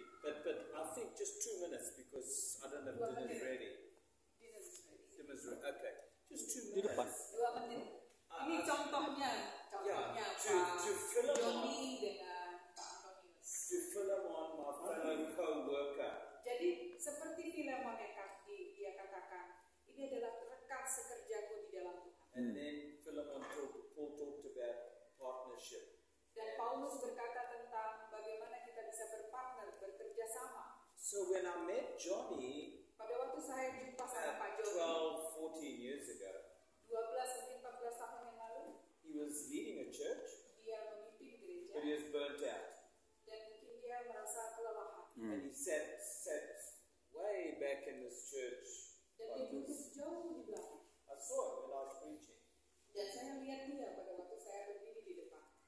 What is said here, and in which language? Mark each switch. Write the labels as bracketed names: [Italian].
[English] But I think just 2 minutes because I don't know if dinner's ready. Dinner's ready. Okay. Just 2 [Indonesian] Di depan. [English] minutes. [Indonesian] 2 menit. Ini contohnya Pak [English] To Philemon, [Indonesian] Joni dengan Pak Antonius. [English] to Philemon, my fellow co-worker. [Indonesian] Jadi seperti Filemon yang dia katakan, ini adalah rekan sekerjaku di dalam Tuhan. [English] And then Paul talked about partnership. [Indonesian] Dan Paulus berkata tentang bagaimana kita bisa berpartner, bekerja sama. [English] So when I met Johnny [Indonesian] Pada waktu saya jumpa sama Pak Joni [English] 12, 14 years ago, [Indonesian] 12-14 tahun yang lalu, [English] he was leading a church, [Indonesian] dia memimpin gereja [English] but he was burnt out. [Indonesian] dan mungkin dia merasa kelelahan. [English] And he sat way back in this church. [Indonesian] Dan dia duduk jauh di belakang. [English] I saw him when I was preaching. [Indonesian] Dan saya lihat dia pada waktu saya berdiri di depan.